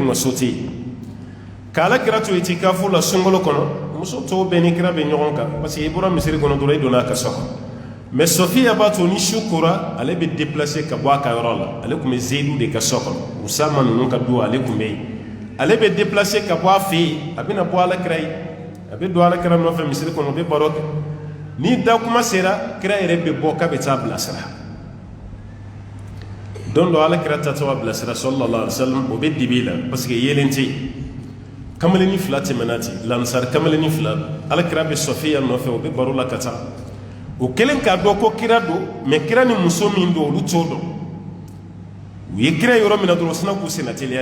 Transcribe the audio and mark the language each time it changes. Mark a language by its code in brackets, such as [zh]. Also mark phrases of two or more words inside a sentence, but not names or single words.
[bm] ka so tɛ yen k'ala kira to itikafu la sunkalo kɔnɔ muso tɔw bɛɛ ni kira bɛ ɲɔgɔn kan [fr] parce que [bm] i bɔra misiri kɔnɔ dɔrɔn i donna a ka so kɔnɔ mais Sofiya b'a to ni su kora ale bɛ déplacer ka bɔ a ka yɔrɔ la ale kun bɛ Zeyidu de ka so kɔnɔ Usama ninnu ka du ale kun bɛ yen ale bɛ déplacer ka bɔ a fɛ yen a bɛna bɔ ala kira ye a bɛ don ala kira nɔfɛ misiri kɔnɔ o bɛ baro kɛ ni da kuma sera kira yɛrɛ bɛ bɔ k'a bɛ taa bilasira don dɔ ala kira tatɔ a bilasira [ar] صلى الله عليه وسلم [bm] o bɛ dibi la [fr] parce que [bm] yelen tɛ yen kamalenni fila tɛmɛna ten lansari kamalenni fila ala kira bɛ Sofiya nɔfɛ o bɛ baro la ka taa o kelen k'a dɔn ko kira don mais kira ni muso min don olu t'o dɔn u ye kira yɔrɔ min na dɔrɔn sina k'u senna teliya